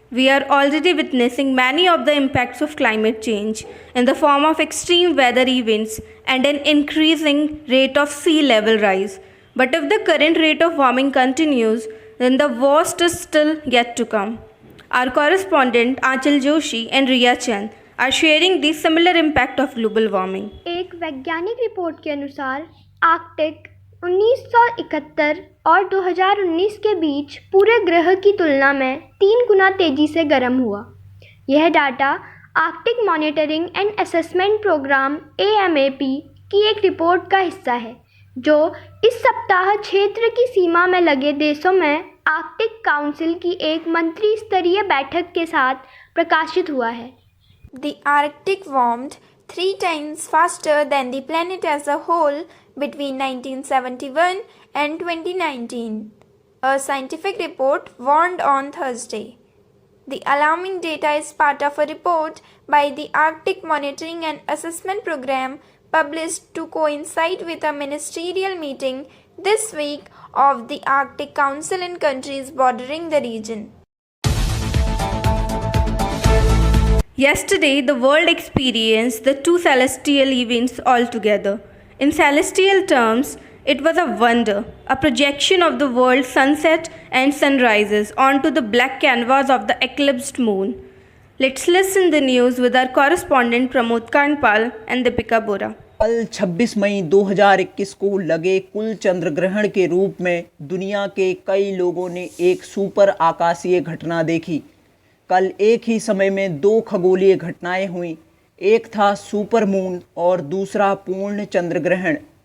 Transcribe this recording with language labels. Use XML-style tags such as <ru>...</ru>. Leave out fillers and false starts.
<en>We are already witnessing many of the impacts of climate change in the form of extreme weather events and an increasing rate of sea level rise. But if the current rate of warming continues, then the worst is still yet to come. Our correspondent Aanchal Joshi and Riya Chand are sharing the similar impact of global warming.</en> <hi>एक वैज्ञानिक report के अनुसार Arctic 1971 और 2019 के बीच पूरे ग्रह की तुलना में 3 गुना तेज़ी से गर्म हुआ। यह data Arctic monitoring and assessment programme AMAP की एक रिपोर्ट का हिस्सा है, जो इस सप्ताह क्षेत्र की सीमा में लगे देशों में आर्कटिक काउंसिल की एक मंत्री स्तरीय बैठक के साथ प्रकाशित हुआ है।</hi> <en>The Arctic warmed 3 times faster than the planet as a whole between 1971 and 2019, a scientific report warned on Thursday. The alarming data is part of a report by the Arctic Monitoring and Assessment Program published to coincide with a ministerial meeting this week of the Arctic Council in countries bordering the region. Yesterday, the world experienced the 2 celestial events altogether. In celestial terms, it was a wonder, a projection of the world's sunset and sunrises onto the black canvas of the eclipsed moon. Let's listen the news with our correspondent Pramod Kanpal and Deepika Bora.</en> <hi>कल 26 मई 2021 को लगे कुल चंद्र ग्रहण के रूप में दुनिया के कई लोगों ने एक सुपर आकाशीय घटना देखी। कल एक ही समय में 2 खगोलीय घटनाएं हुई। एक था सुपर मून और दूसरा पूर्ण चंद्र ग्रहण।</hi>